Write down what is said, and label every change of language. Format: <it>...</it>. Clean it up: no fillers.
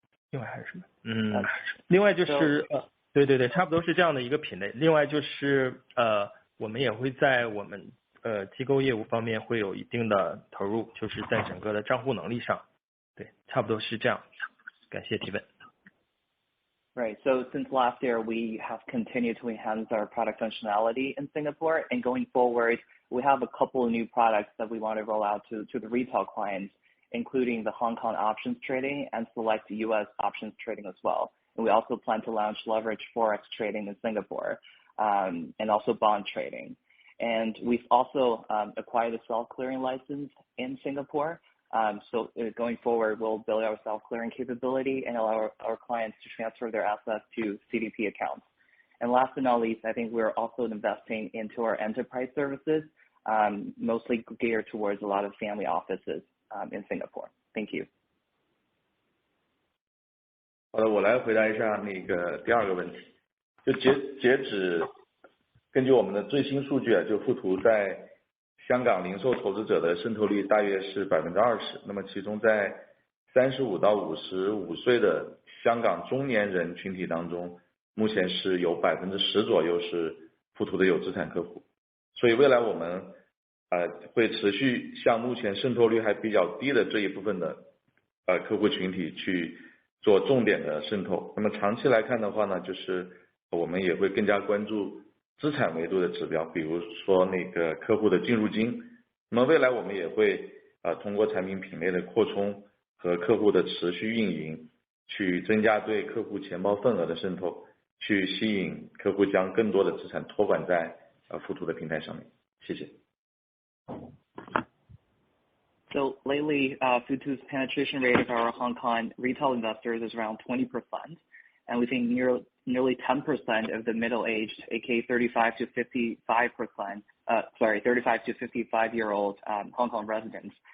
<zh>另外还是什么？另外就是对，差不多是这样的一个品类。另外就是我们也会在我们机构业务方面会有一定的投入，就是在整个的账户能力上，对，差不多是这样。感谢提问。</zh> <en>Right. So since last year, we have continued to enhance our product functionality in Singapore, and going forward, we have a couple of new products that we want to roll out to the retail clients, including the Hong Kong options trading and select U.S. options trading as well. And we also plan to launch leverage forex trading in Singapore, and also bond trading. And we've also acquired a self-clearing license in Singapore. So going forward, we'll build our self-clearing capability and allow our clients to transfer their assets to CDP accounts. And last but not least, I think we're also investing into our enterprise services, mostly geared towards a lot of family offices in Singapore. Thank you.</en> <zh>好的，我来回答一下那个第二个问题。就截止，根据我们的最新数据就富途在香港零售投资者的渗透率大约是20%，那么其中在35到55岁的香港中年人群体当中，目前是有10%左右是富途的有资产客户，所以未来我们会持续向目前渗透率还比较低的这一部分的客户群体去做重点的渗透。那么长期来看的话呢，就是我们也会更加关注资产维度的指标，比如说那个客户的净入金。那么未来我们也会通过产品品类的扩充和客户的持续运营，去增加对客户钱包份额的渗透，去吸引客户将更多的资产托管在富途的平台上面。谢谢。</zh> <en>So lately, Futu's penetration rate of our Hong Kong retail investors is around 20%, and we think nearly 10% of the middle-aged, aka 35 to 55-year-old Hong Kong residents.</en>